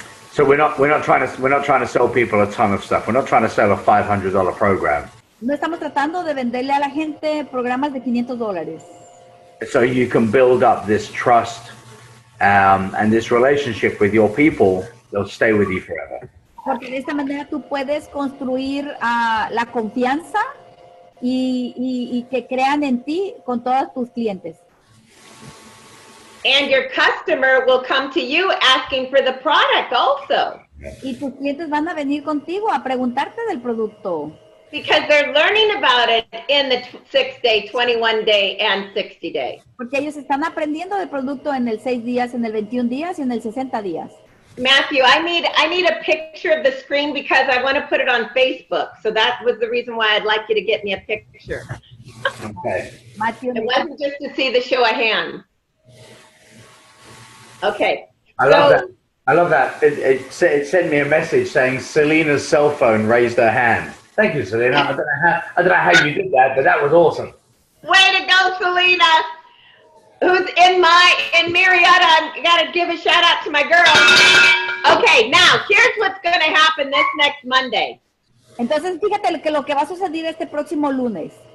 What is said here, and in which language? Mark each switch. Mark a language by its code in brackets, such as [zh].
[en] So we're not trying to sell people a ton of stuff. We're not trying to sell a $500 program. [es] No estamos tratando de venderle a la gente programas de $500. [en] So you can build up this trust and this relationship with your people. They'll stay with you forever. [es] Porque de esta manera tú puedes construir la confianza y que crean en ti con todos tus clientes. [en] And your customer will come to you asking for the product also. [es] Y tus clientes van a venir contigo a preguntarte del producto. [en] Because they're learning about it in the 6-day, 21-day, and 60-day. [es] Porque ellos están aprendiendo del producto en el 6 días, en el 21 días y en el 60 días. [en] Matthew, I need a picture of the screen because I want to put it on Facebook. So that was the reason why I'd like you to get me a picture. Okay. Matthew, It wasn't just to see the show of hands. Okay. I love that. I love that. It sent me a message saying Selena's cell phone raised her hand. Thank you, Selena. I don't know how you did that, but that was awesome. Way to go, Selena. Who's in Marietta? I gotta give a shout out to my girl. Okay, now here's what's gonna happen this next Monday. [es] Entonces, fíjate que lo que va a suceder este próximo lunes.